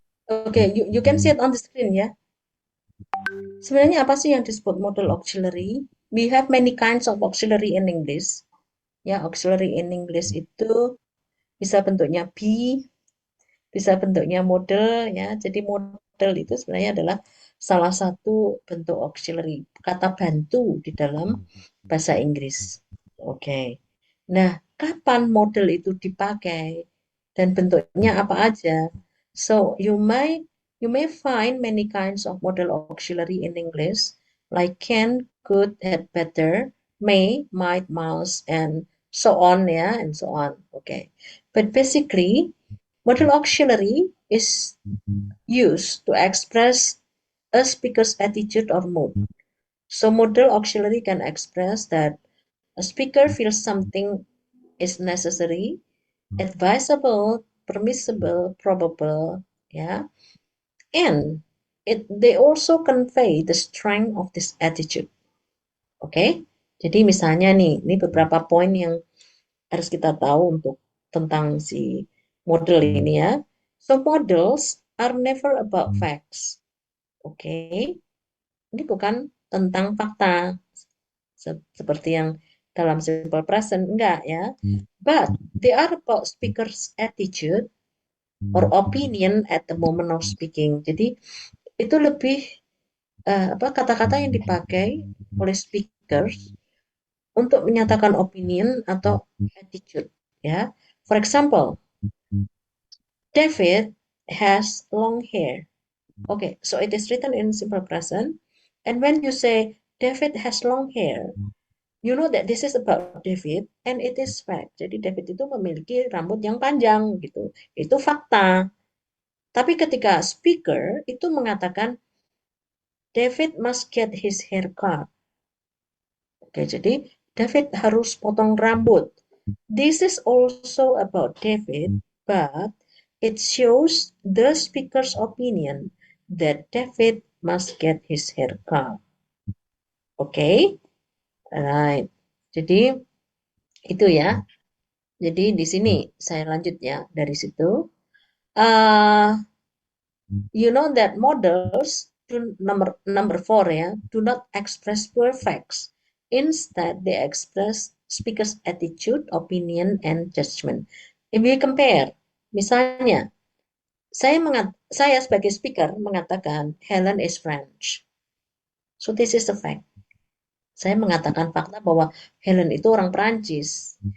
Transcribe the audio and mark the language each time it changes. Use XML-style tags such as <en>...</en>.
<en>Oke, you can see it on the screen ya.</en> <id>Sebenarnya apa sih yang disebut model auxiliary?</id> <en>We have many kinds of auxiliary in English.</en> <id>Ya, auxiliary in English itu bisa bentuknya be, bisa bentuknya model ya. Jadi model itu sebenarnya adalah salah satu bentuk auxiliary, kata bantu di dalam bahasa Inggris. Oke. Nah, kapan model itu dipakai dan bentuknya apa aja?</id> <en>So you may find many kinds of model auxiliary in English, like can, could, had, better, may, might, must, and so on ya, and so on. Okay. But basically, model auxiliary is used to express a speaker's attitude or mood. So model auxiliary can express that A speaker feels something is necessary, advisable, permissible, probable, ya. And they also convey the strength of this attitude. Oke.</en> <id>Jadi misalnya nih, ini beberapa poin yang harus kita tahu untuk tentang si model ini ya.</id> <en>So models are never about facts. Oke.</en> <id>Ini bukan tentang fakta seperti yang dalam simple present, enggak ya.</id> <en>But they are about speaker's attitude or opinion at the moment of speaking.</en> <id>Jadi itu lebih kata-kata yang dipakai oleh speakers untuk menyatakan opinion atau attitude ya.</id> <en>For example, David has long hair. Okay, so it is written in simple present, and when you say David has long hair, you know that this is about David and it is fact.</en> <id>Jadi David itu memiliki rambut yang panjang gitu. Itu fakta. Tapi ketika speaker itu mengatakan</id> <en>David must get his hair cut.</en> <id>Oke, jadi David harus potong rambut.</id> <en>This is also about David, but it shows the speaker's opinion that David must get his hair cut.</en> <id>Oke, right. Jadi itu ya. Jadi di sini saya lanjut ya dari situ.</id> <en>You know that models number 4 ya, do not express pure facts. Instead, they express speaker's attitude, opinion, and judgment. If we compare,</en> <id>misalnya, saya sebagai speaker mengatakan</id> <en>Helen is French. So this is a fact.</en> <id>Saya mengatakan fakta bahwa Helen itu orang Perancis.</id>